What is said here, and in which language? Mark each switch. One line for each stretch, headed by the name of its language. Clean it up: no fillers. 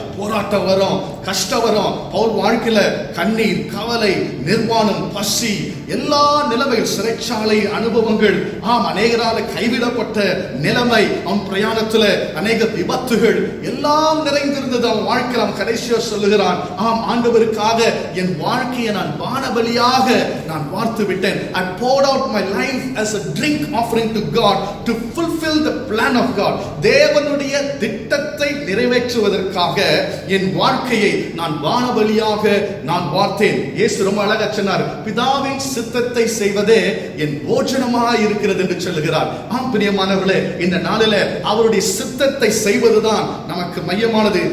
Tamil: போராட்டம் வரும், கஷ்டம் வரும். பவுல் வாழ்க்கையில கண்ணீர், கவலை, நிர்வாணம், பசி, எல்லா நிலைமைகள், சிறைச்சாலை அனுபவங்கள் அநேகரால கைவிடப்பட்ட நிலைமை, அவன் பிரயாணத்துல அநேக விபத்துகள் எல்லாம் நிறைந்திருந்தது அவன் வாழ்க்கையில். அவன் கடைசியா சொல்லுகிறான், ஆண்டவருக்காக என் வாழ்க்கையை நான் வானபலியாக நான் வார்த்து விட்டேன்.
English: I poured out my life as a drink offering to God to fulfill the plan of God.
Tamil: தேவனுடைய திட்டத்தை நிறைவேற்றுவதற்காக என் வாழ்க்கையை நான் வானபலியாக நான் வார்த்தேன். இயேசு ரொம்ப அழகா சொன்னார், பிதாவின் சித்தத்தை செய்வதே என் போஜனமாக இருக்கிறது என்று சொல்லுகிறார். பிரியமானவர்களே, இந்த நாளில அவருடைய சித்தத்தை செய்வதுதான் நமக்கு மையமானது.